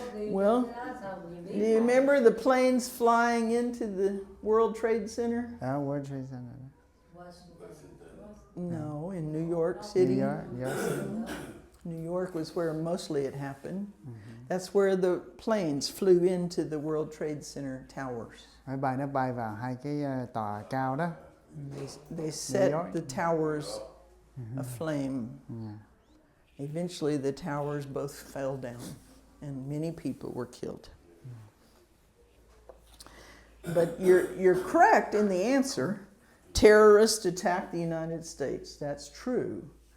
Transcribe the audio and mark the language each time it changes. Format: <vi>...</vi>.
<en>Well, do you remember the planes flying into the World Trade Center? World Trade Center. No, in New York City. New York. New York was where mostly it happened. That's where the planes flew into the World Trade Center towers.</en> <vi>Nó bay vào hai cái tòa cao đó.</vi> <en>They set York. the towers aflame. Eventually, the towers both fell down, and many people were killed. But you're correct in the answer. Terrorists attacked the United States. That's true.</en>